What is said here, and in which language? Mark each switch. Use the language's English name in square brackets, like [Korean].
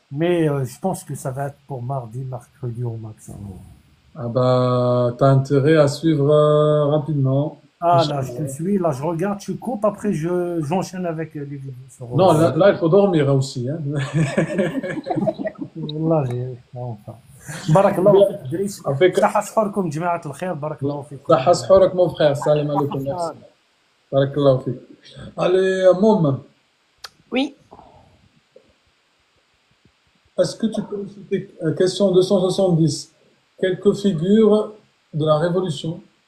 [French] Mais je pense que ça va être pour mardi, mercredi au maximum. Ah bah, t'as intérêt à suivre rapidement. Ah là, je te suis, là, je regarde, tu coupes, après j'enchaîne avec les vidéos. Non, là, il faut dormir aussi. Hein. [Arabic] والله enfin. بارك الله فيك دريس. صحة سحوركم جماعة الخير بارك الله فيك. صحة سحورك [French] mon frère, [Arabic] salam alaikum. [French] Merci. [Arabic] بارك الله فيك. [French] Allez, Mom. Oui. Est-ce que tu peux me citer question 270 quelques figures de la Révolution?